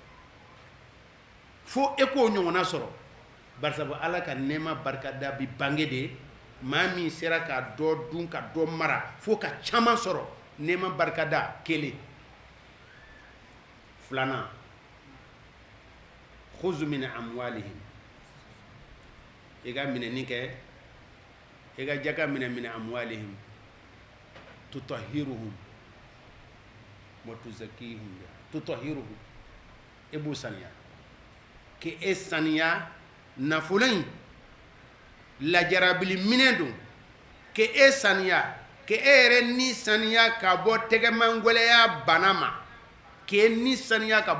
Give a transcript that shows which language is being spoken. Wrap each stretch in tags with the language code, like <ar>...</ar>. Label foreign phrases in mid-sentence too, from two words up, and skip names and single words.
<bm>fo e k'o ɲɔgɔnna sɔrɔ barisabu Ala ka nɛɛma barikada bi bange de maa min sera ka dɔ dun ka dɔ mara fo ka caman sɔrɔ nɛɛma barikada 1 2</bm> <ar>خذ من أموالهم</ar> <bm>i ka minɛni kɛ i ka jaka minɛ</bm> <ar>أموالهم تطهرهم وتزكيهم تطهرهم</ar> <bm>e b'u saniya ke e saniya nafolo in lajarabili minɛ don ke e saniya ke e yɛrɛ ni saniya ka bɔ tɛgɛmangwɛlɛya bana ma ke ni saniya ka bɔ</bm>